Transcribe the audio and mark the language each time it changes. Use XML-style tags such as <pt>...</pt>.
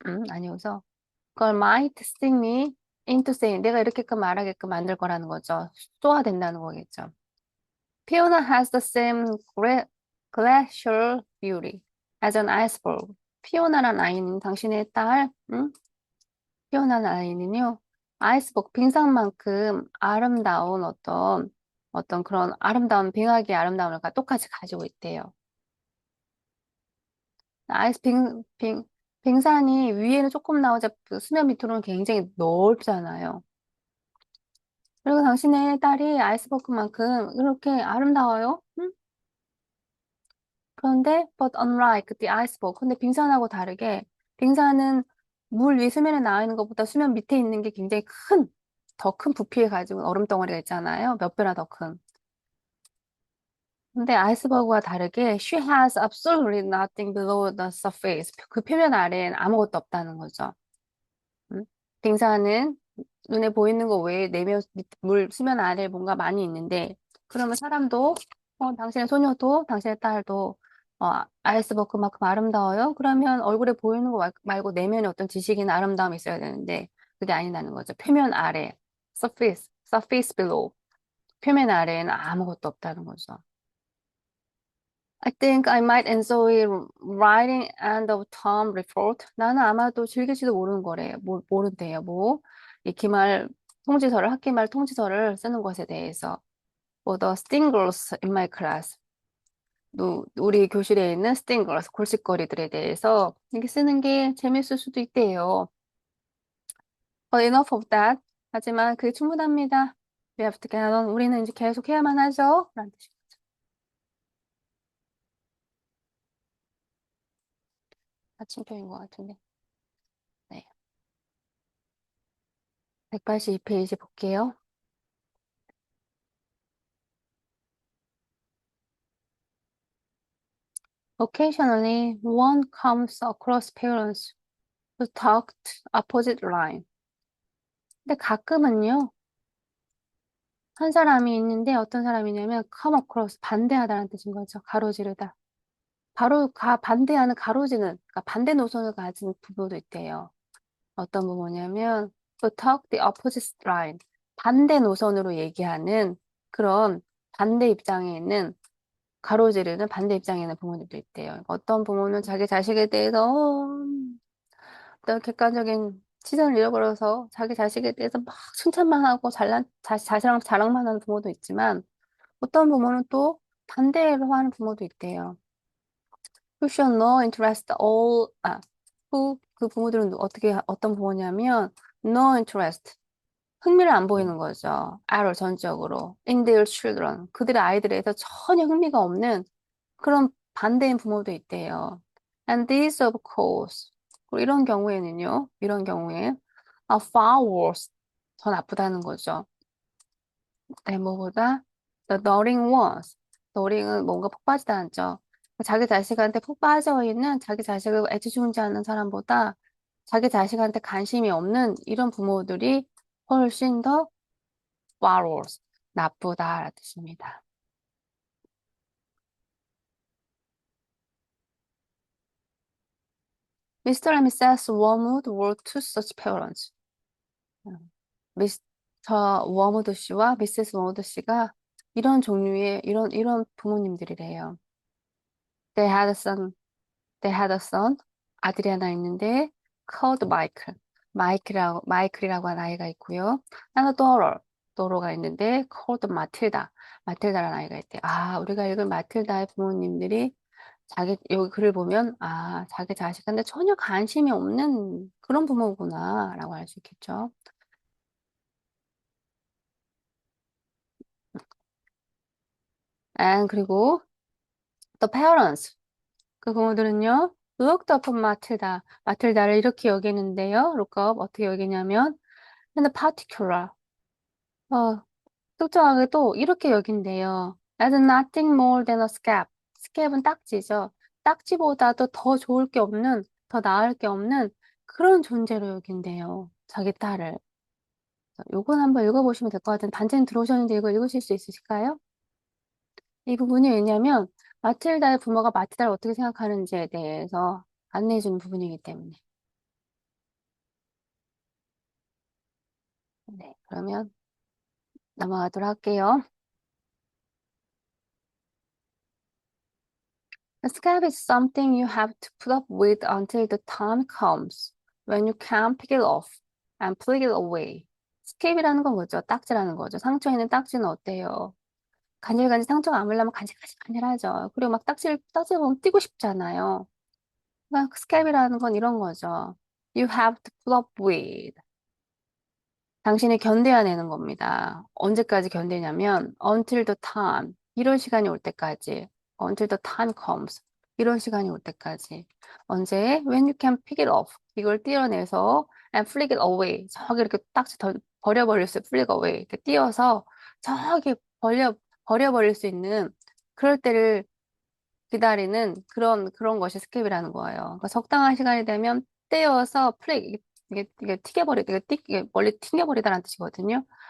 <ko>아니어서 그걸</ko> <en>might sting me into saying</en> <ko>내가 이렇게끔 말하게끔 만들 거라는 거죠. 쏘아댄다는 거겠죠.</ko> <en>Fiona has the same glacial beauty as an iceberg.</en> <ko>피오나란 아이는 당신의 딸, 피오나는 아이는요, 아이스버그 빙산만큼 아름다운 어떤 그런 아름다운 빙하기의 아름다움을 똑같이 가지고 있대요. 아이스 빙산이 위에는 조금 나오자 그 수면 밑으로는 굉장히 넓잖아요. 그리고 당신의 딸이 아이스버그만큼 이렇게 아름다워요? 응? 그런데,</ko> <en>but unlike the iceberg.</en> <ko>근데 빙산하고 다르게, 빙산은 물 위 수면에 나와 있는 것보다 수면 밑에 있는 게 굉장히 큰, 더 큰 부피를 가지고 얼음 덩어리가 있잖아요. 몇 배나 더 큰. 근데 아이스버그와 다르게</ko> <en>she has absolutely nothing below the surface.</en> <ko>그 표면 아래엔 아무것도 없다는 거죠. 음? 빙산은 눈에 보이는 거 외에 내면 물 수면 아래에 뭔가 많이 있는데 그러면 사람도 당신의 소녀도 당신의 딸도 아이스버그만큼 아름다워요? 그러면 얼굴에 보이는 거 말고 내면에 어떤 지식이나 아름다움이 있어야 되는데 그게 아니라는 거죠. 표면 아래,</ko> <en>surface below.</en> <ko>표면 아래에는 아무것도 없다는 거죠.</ko> <en>I think I might enjoy writing end of term report.</en> <ko>나는 아마도 즐길지도 모르는 거래. 모른대요. 뭐, 이 기말 통지서를, 학기말 통지서를 쓰는 것에 대해서.</ko> <en>뭐, the stingers in my class.</en> <ko>우리 교실에 있는 stingers, 골칫거리들에 대해서 이렇게 쓰는 게 재밌을 수도 있대요.</ko> <en>But enough of that.</en> <ko>하지만 그게 충분합니다.</ko> <en>We have to get on.</en> <ko>우리는 이제 계속 해야만 하죠. 라는 뜻이. 아침표인 것 같은데. 네. 182페이지 볼게요.</ko> <en>Occasionally, one comes across parents who talked opposite line.</en> <ko>근데 가끔은요, 한 사람이 있는데 어떤 사람이냐면</ko> <en>come across,</en> <ko>반대하다라는 뜻인 거죠. 가로지르다. 바로 반대하는 가로지는, 그러니까 반대 노선을 가진 부부도 있대요. 어떤 부모냐면</ko> <en>to talk the opposite line.</en> <ko>반대 노선으로 얘기하는 그런 반대 입장에 있는 가로지르는 반대 입장에 있는 부모님도 있대요. 어떤 부모는 자기 자식에 대해서 어떤 객관적인 시선을 잃어버려서 자기 자식에 대해서 막 칭찬만 하고 자랑만 하는 부모도 있지만 어떤 부모는 또 반대로 하는 부모도 있대요.</ko> <en>Who show no interest all,</en> <ko>그 부모들은 어떤 부모냐면</ko> <en>no interest,</en> <ko>흥미를 안 보이는 거죠.</ko> <en>at all,</en> <ko>전적으로.</ko> <en>in their children,</en> <ko>그들의 아이들에 대해서 전혀 흥미가 없는 그런 반대인 부모도 있대요.</ko> <en>And this, of course.</en> <ko>그리고 이런 경우에</ko> <en>are far worse.</en> <ko>더 나쁘다는 거죠. 뭐보다</ko> <en>the doting ones.</en> <ko>doting은 뭔가 푹 빠지다는 죠. 자기 자식한테 푹 빠져 있는 자기 자식을 애지중지하는 사람보다 자기 자식한테 관심이 없는 이런 부모들이 훨씬 더</ko> <en>far worse.</en> <ko>나쁘다라는 뜻입니다.</ko> <en>Mr. and Mrs. Wormwood were two such parents.</en> <ko>미스터 워무드 씨와 미세스 워무드 씨가 이런 종류의 이런 부모님들이래요.</ko> <en>They had a son. They had a son.</en> <ko>아들이 하나 있는데</ko> <en>called Michael.</en> <ko>마이클이라고 하는 아이가 있고요.</ko> <en>and a daughter.</en> <ko>daughter가 있는데</ko> <en>called Matilda.</en> <ko>마틸다라는 아이가 있대요. 우리가 읽은 마틸다의 부모님들이 여기 글을 보면 자기 자식한테 전혀 관심이 없는 그런 부모구나라고 알 수 있겠죠. 그리고</ko> <en>the parents.</en> <ko>그 부모들은요,</ko> <en>looked upon</en> <ko>마틸다. 마틸다를 이렇게 여기는데요.</ko> <en>look up,</en> <ko>어떻게 여기냐면,</ko> <en>in the particular.</en> <ko>어, 특정하게도 이렇게 여긴대요.</ko> <en>as nothing more than a scab.</en> <ko>scab은 딱지죠. 딱지보다도 더 좋을 게 없는, 더 나을 게 없는 그런 존재로 여긴대요. 자기 딸을. 요건 한번 읽어보시면 될 것 같은데, 단체는 들어오셨는데 이거 읽으실 수 있으실까요? 이 부분이 왜냐면 마틸다의 부모가 마틸다를 어떻게 생각하는지에 대해서 안내해주는 부분이기 때문에. 네, 그러면 넘어가도록 할게요.</ko> <en>A scab is something you have to put up with until the time comes when you can pick it off and flick it away.</en> <ko>스캡이라는 건 뭐죠? 딱지라는 거죠. 상처에 있는 딱지는 어때요? 간질간질 상처가 아물려면 간질간질하죠. 그리고 막 딱지 보면 띄고 싶잖아요. 그러니까 스캡이라는 건 이런 거죠.</ko> <en>You have to put up with.</en> <ko>당신이 견뎌야 되는 겁니다. 언제까지 견디냐면</ko> <en>until the time,</en> <ko>이런 시간이 올 때까지.</ko> <en>until the time comes,</en> <ko>이런 시간이 올 때까지. 언제?</ko> <en>when you can pick it off,</en> <ko>이걸 떼어내서</ko> <en>and flick it away,</en> <ko>저기 이렇게 딱지 버려버릴 수,</ko> <en>flick away,</en> <ko>이렇게 띄어서 저기 버려버릴 수 있는 그럴 때를 기다리는 그런 것이 스캡이라는 거예요. 그러니까 적당한 시간이 되면 떼어서 이게 이게 멀리 튕겨버리다라는 뜻이거든요.</ko>